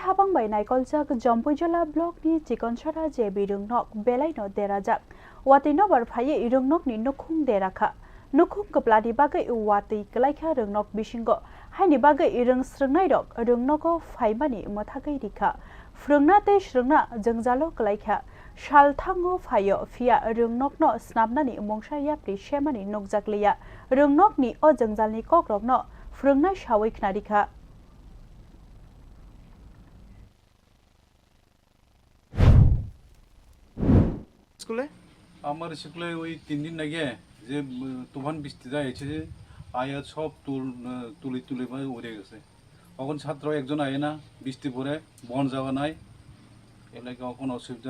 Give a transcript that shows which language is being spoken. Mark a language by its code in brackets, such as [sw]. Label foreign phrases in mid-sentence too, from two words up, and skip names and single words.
[trp] bai naikolchak Jompojala block ni Chikoncherra Rwngnogo belaino derajak Watwi nobar phaye Rwngnokni nukhung derakha nukhung kaplani bagai Watwi kwlaikha Rwngnogo bisingo haini bagai rungsrwngnai rok Rwngnogo phaimani mwthakjak rikha phwrwngna tei srwngna jwngjalo kwlaikha salthango phayo phia Rwngnokno snapnani mungsa yapri semani nukjakliya Rwngnokni o jwngjalni kokrokno phwrwngna sawi khnarikha [bn] স্কুলে আমার স্কুলে ওই 3 দিন আগে যে তুফান বৃষ্টি যাইছে আয়া সব তুলি উড়ে গেছে তখন ছাত্র একজন আয় না বৃষ্টি পড়ে বন যাওয়া নাই এলাকা কোনো অসুবিধার